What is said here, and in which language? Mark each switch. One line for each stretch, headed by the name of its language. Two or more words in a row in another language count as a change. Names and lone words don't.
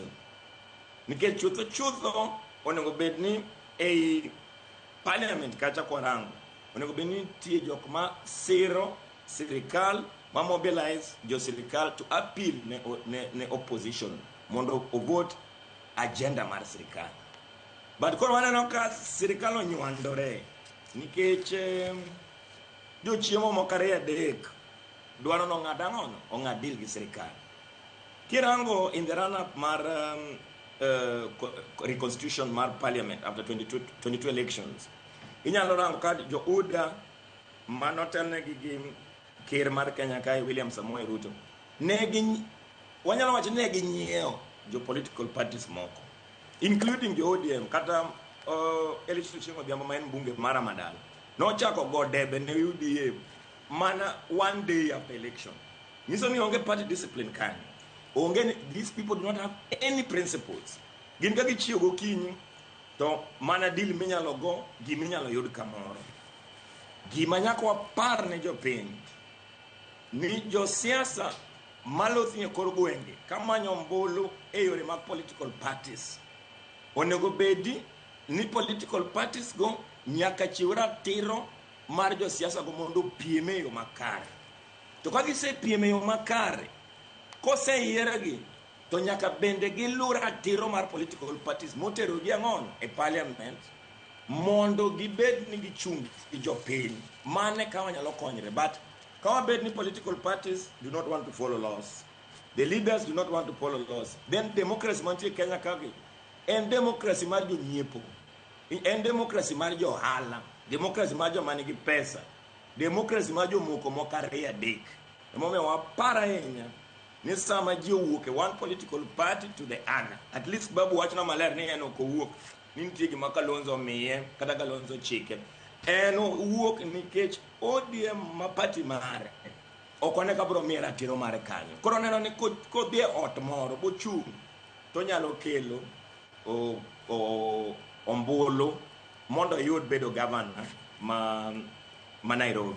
Luo (Kenya and Tanzania): Nikech chutho onego bed ni ei parliament kacha kwarango onego bed ni tie jok ma siro sirikal ma mobilize jo sirikal to appeal ne opposition mondo
English: vote agenda
Luo (Kenya and Tanzania): mar sirikal. But koro waneno ka sirikal onywandore nikech jo chiemo mokare adek dwaro no ng'adangono ong'ad deal gi sirikal. Kirango
English: in the run-up
Luo (Kenya and Tanzania): mar reconstitution mar parliament
English: after 22 elections,
Luo (Kenya and Tanzania): inyalo rango ka jo UDA manotelnegi gi ker mar Kenya kae William Samoei Ruto wanyalo wacho ne ginyiewo jo
English: political parties
Luo (Kenya and Tanzania): moko including jo ODM kata Elisu Chingo Odhiambo ma en bunge mara madala nochako go debe ne UDA mana
English: one day after election.
Luo (Kenya and Tanzania): Nyiso ni onge
English: party discipline
Luo (Kenya and Tanzania): kanyo.
English: These people do not have any principles.
Luo (Kenya and Tanzania): Gin ka gichiyo go kinyi to mana deal minyalo go giminyalo yud kamoro. Gima nyaka wapar ne jopiny ni jo siasa malothinye kor gwenge kamanyo mbulu e yore mag
English: political parties.
Luo (Kenya and Tanzania): Onego bedi ni
English: political parties
Luo (Kenya and Tanzania): go nyaka chiw ratiro mar jo siasa go mondo pieme yo makare. To ka gise pieme yo makare, kose yieragi to nyaka bende gilu ratiro mar
English: political parties
Luo (Kenya and Tanzania): motero gi ang'ono e parliament mondo gibed ni gichung' gi jopiny mane ka wanyalo konyre. But ka wabed ni
English: political parties do not want to follow laws, the leaders do not want to follow laws, then democracy
Luo (Kenya and Tanzania): mantie Kenya kagi en democracy mar jonyiepo, en democracy mar johala, democracy mar joma nigi pesa, democracy ma jomoko mokare adek. Emomiyo wapara ahinya ni sama ji owuok e
English: one political party to the other. At least
Luo (Kenya and Tanzania): Babu wachna maler ni en ok owuok ni nitie gima Kalonzo miye kata Kalonzo chike. En owuok nikech ODM ma party mare ok one ka bro miye ratiro mare kanyo. Koro neno ni kodhi e ot moro bochung' to nyalo kelo ombulu mondo yud bedo governor ma Nairobi.